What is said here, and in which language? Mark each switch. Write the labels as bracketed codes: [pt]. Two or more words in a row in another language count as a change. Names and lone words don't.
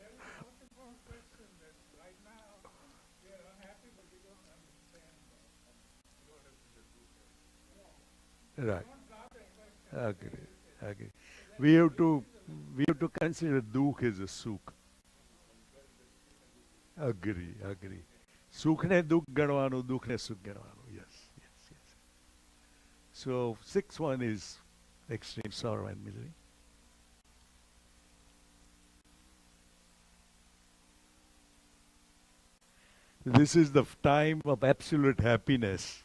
[en] Right. Agree. Agree. We have to we have to consider dukh as a sukh. Agree. Agree. [gu] સુખ ને દુઃખ ગણવાનું, દુઃખ ને સુખ ગણવાનું. [en] Yes. Yes. Yes. So sixth one is extreme sorrow and misery. This is the time of absolute happiness.